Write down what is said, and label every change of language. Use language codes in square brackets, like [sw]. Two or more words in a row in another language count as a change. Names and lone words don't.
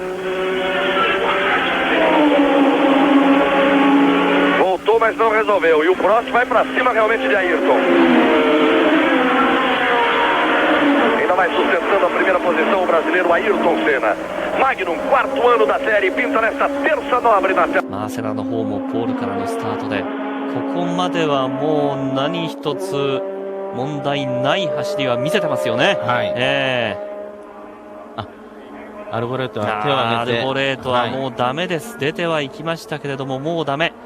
[pt] Voltou, mas não resolveu. E o Prost vai para cima realmente de Ayrton. Ainda vai sustentando a primeira posição o brasileiro Ayrton Senna. Magnum, 4º ano da série, pinta nesta terça nobre na tela. [ja] セナの方もポールからのスタートで、ここまではもう何一つ問題ない走りは見せてますよね。はい。アルボレートは手を挙げて、アルボレートはもうダメです。出てはいきましたけれども、もうダメ。